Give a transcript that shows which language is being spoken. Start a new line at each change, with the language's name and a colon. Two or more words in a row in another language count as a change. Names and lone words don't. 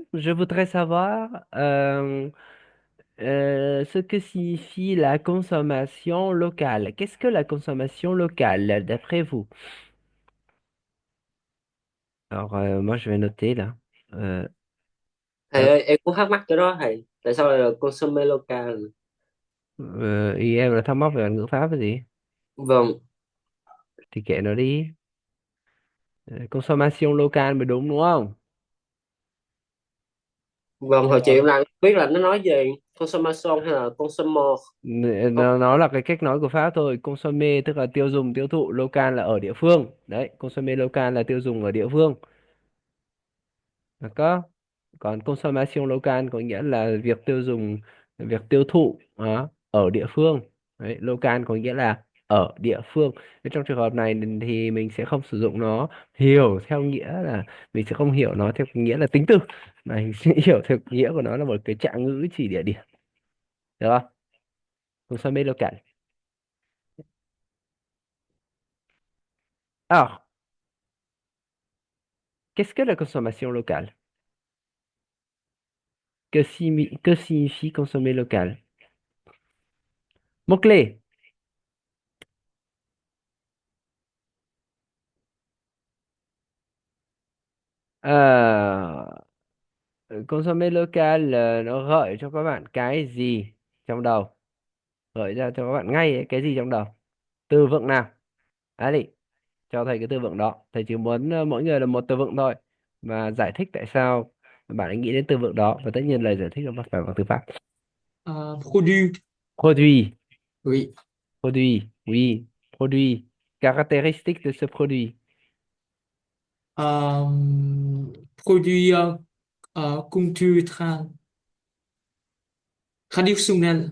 French: Je voudrais savoir ce que signifie la consommation locale. Qu'est-ce que la consommation locale, d'après vous? Alors, moi, je vais noter là. Euh,
Vietnamese: Thầy hop. ơi, em cũng thắc mắc cái đó thầy. Tại sao lại là
French: consommé local?
Vietnamese: Ý em là thắc mắc về ngữ pháp cái gì? Vâng, Thì kệ nó đi.
French: Consommation locale
Vietnamese: mới đúng đúng không? vâng, hồi chị Rồi. em đang biết là nó nói về consommation hay là consumer. Nó là cái cách nói của Pháp thôi. Consommé tức là tiêu dùng, tiêu thụ, local là ở địa phương. Đấy,
French: consommé local
Vietnamese: là tiêu dùng ở địa phương. Được có. Còn
French: consommation local
Vietnamese: có nghĩa là việc tiêu dùng, việc tiêu thụ ở địa phương. Đấy, local có nghĩa là ở địa phương. Thế trong trường hợp này thì mình sẽ không sử dụng nó hiểu theo nghĩa là mình sẽ không hiểu nó theo nghĩa là tính từ, mà mình sẽ hiểu theo nghĩa của nó là một cái trạng ngữ chỉ địa điểm. Được không?
French: Consommé local. Alors, qu'est-ce que la consommation locale? Que signifie consommer local? Mot-clé. Euh, Consommer local
Vietnamese: nó gợi cho các bạn cái gì trong đầu? Gợi ra cho các bạn ngay ấy, cái gì trong đầu? Từ vựng nào? Đấy đi, cho thầy cái từ vựng đó. Thầy chỉ muốn mỗi người là một từ vựng thôi. Và giải thích tại sao bạn ấy nghĩ đến từ vựng đó. Và tất nhiên lời giải thích nó phải bằng từ Pháp.
French: Produit. Produit. Oui. Produit. Oui. Produit. Caractéristique de ce produit. Euh, produit culture traditionnel.